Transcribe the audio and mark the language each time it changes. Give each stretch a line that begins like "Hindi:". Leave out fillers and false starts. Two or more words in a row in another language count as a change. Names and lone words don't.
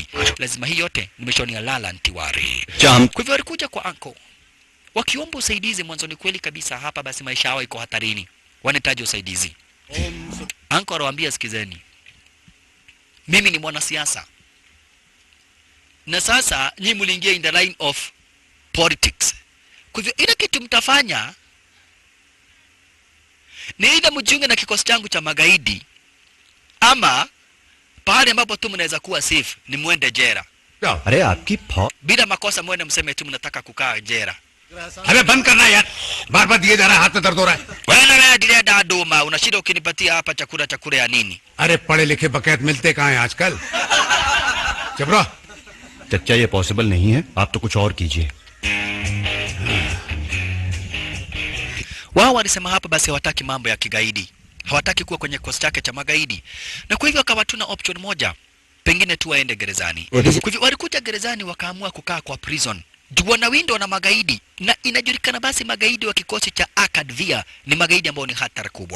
Swahili: Lazima hii yote nimeshonia Lala Ntiwari. Kwa hivyo walikuja kwa anko wakiomba usaidizi. Mwanzo ni kweli kabisa hapa basi maisha yao iko hatarini, wanahitaji usaidizi. Anko anawaambia, sikizeni, mimi ni mwanasiasa na sasa nyinyi mliingia
English: in the line of politics.
Swahili: Kwa hivyo ile kitu mtafanya ni either mjiunge na kikosi changu cha magaidi, ama pahali ambapo tu mnaweza kuwa safe ni muende jera.
Hindi: अरे आपकी
Swahili: Bila makosa muende mseme tu mnataka kukaa jera.
Hindi: अबे बंद करना यार, बार-बार दिए जा रहा है, हाथ में दर्द हो रहा है.
Swahili: Wewe ndiye daduma, unashida ukinipatia hapa chakula ya nini?
Hindi: अरे पढ़े लिखे बकैत मिलते कहाँ हैं आजकल? चुप रहो. चच्चा ये पॉसिबल नहीं है, आप तो कुछ और कीजिए.
Swahili: Wao walisema hapa basi hawataki mambo ya kigaidi. Hawataki kuwa kwenye kikosi chake cha magaidi. Na kwa hivyo akawatuna option moja, pengine tu waende gerezani. Kwa hivyo walikuja gerezani wakaamua kukaa kwa prison. Juwana windo na magaidi, na inajulikana basi magaidi wa kikosi cha Akadvia ni magaidi ambao ni hatari kubwa.